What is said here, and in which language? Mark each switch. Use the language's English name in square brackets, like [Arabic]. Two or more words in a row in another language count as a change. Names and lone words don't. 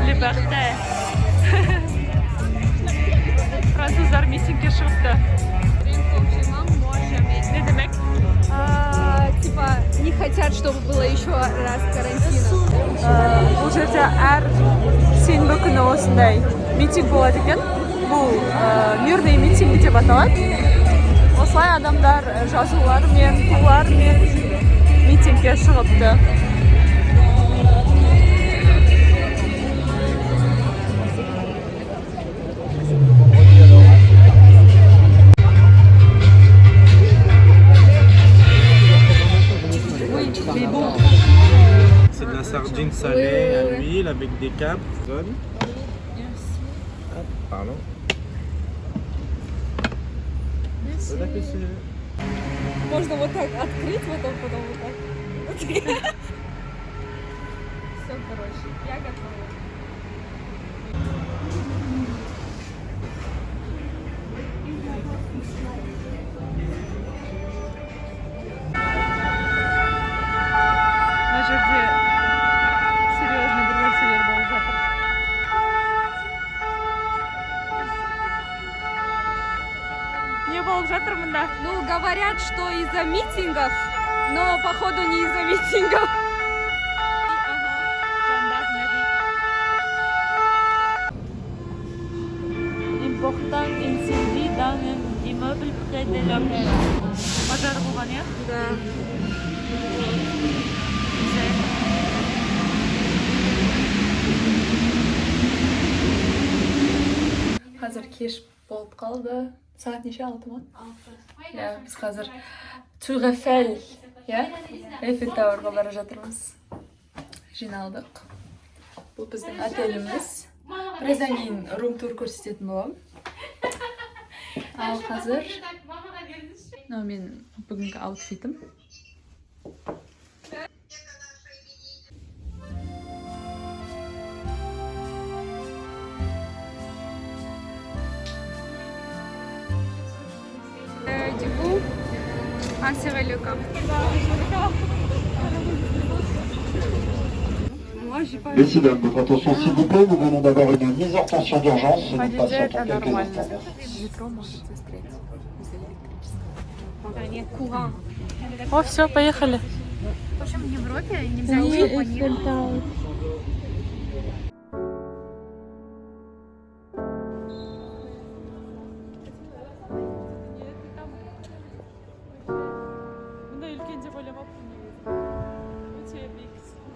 [Kazakh] Либерте. Француздар митингке шықты. Не демек? [Russian] Типа не хотят, чтобы было еще раз карантина. [Kazakh] Бұл жерде әр сенбі күні осындай митинг болады екен. Бұл [Russian] мирный митинг [Kazakh] деп аталады. Осылай адамдар жазулармен, тулармен митингке шығыпты. [French] C'est de la sardine salée à l'huile avec des capres. Zone. Hop, pardon. Bon appétit. [Russian] Можно вот так открыть, потом вот так. Все, короче, я готова. [Kazakh] Мына жерде серьезный бір нәрселер болып жатыр. Не болып жатыр мында? [Russian] Ну, говорят, что из-за митингов, но походу не из-за митингов. [French] Important incendie dans un immeuble près de l'hôtel. [Kazakh] Пожар болған, иә? [Russian] Да. [Kazakh] Қазір кеш болып қалды. Сағат неше, 6 ма? 6. Иә, біз қазір Tour Eiffel, иә? Eiffel Tower'ға бара жатырмыз. Жиналдық. Бұл біздің отеліміз. Біраздан кейін рум-тур көрсететін боламын. Ал қазір мынау мен бүгінгі аутфитім. [French] Du coup, insérer le camp. Moi, Messieurs, dames, votre attention s'il vous plaît, nous venons d'avoir une mise en tension d'urgence. Nous [Russian] По идее, [French] patientons [Russian] это [French] quelques [Russian] нормально. [French] instants. [Russian] Метро может застрять из-за электричества. Нет, куран. О, все, поехали. В общем, в Европе нельзя уже по ним. [Kazakh] Мына үлкен деп ойламаппын негізі. Өте биіксіз.